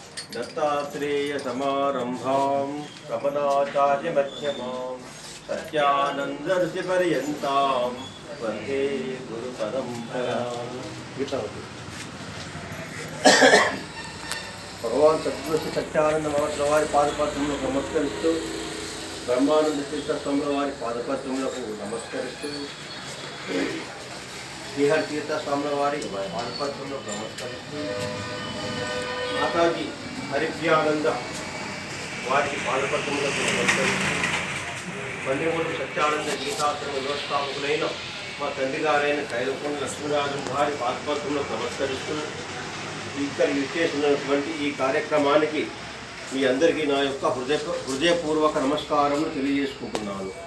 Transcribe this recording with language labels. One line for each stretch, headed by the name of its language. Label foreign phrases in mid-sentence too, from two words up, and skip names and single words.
Sanskrit: दत्तात्रेयसमारम्भां कमलाचार्यमध्यमां सत्यानन्दऋषिपर्यन्तां वन्दे गुरुपरम्परां।
Telugu: भगवान सद्गुरु श्री सत्यानंद महाराज वाరి పాదపద్మములకు నమస్కరిస్తూ బ్రహ్మానంద తీర్థ స్వాముల వారి పాదపద్మములకు నమస్కరిస్తూ శ్రీహరి తీర్థ స్వాముల వారి పాదపద్మములకు నమస్కరిస్తూ మాతాజీ హరిప్రియానంద వారికి పాదపద్మములకు నమస్కరిస్తూ మల్లెమూడి సత్యానంద గీతాశ్రమ వ్యవస్థాపకులైన మా తండ్రి గారైన కైలకొండ లక్ష్మీరాజన్ వారి పాదపద్మములకు నమస్కరిస్తూ ఇక్కడ విచ్చేసినటువంటి ఈ కార్యక్రమానికి మీ అందరికీ నా యొక్క హృదయపూర్వక నమస్కారములు తెలియజేసుకుంటున్నాను.